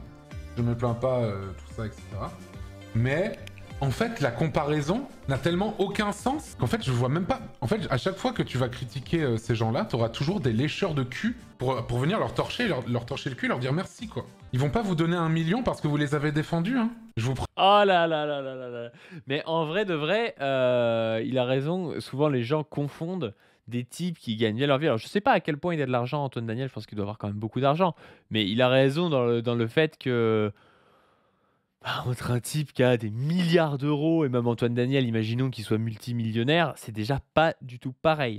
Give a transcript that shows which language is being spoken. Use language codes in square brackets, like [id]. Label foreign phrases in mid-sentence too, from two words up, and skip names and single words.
[fr] Je me plains pas, tout ça, etc. Mais, en fait, la comparaison n'a tellement aucun sens qu'en fait, je vois même pas... En fait, à chaque fois que tu vas critiquer ces gens-là, t'auras toujours des lécheurs de cul pour venir leur torcher le cul, leur dire merci, quoi. Ils vont pas vous donner 1 million parce que vous les avez défendus, hein. Je vous... Oh là là là là là là. Mais en vrai de vrai, il a raison. Souvent, les gens confondent des types qui gagnent bien leur vie. Alors, je sais pas à quel point il a de l'argent, Antoine Daniel. Je pense qu'il doit avoir quand même beaucoup d'argent. Mais il a raison dans le fait que... entre un type qui a des milliards d'euros et même Antoine Daniel, imaginons qu'il soit multimillionnaire, c'est déjà pas du tout pareil.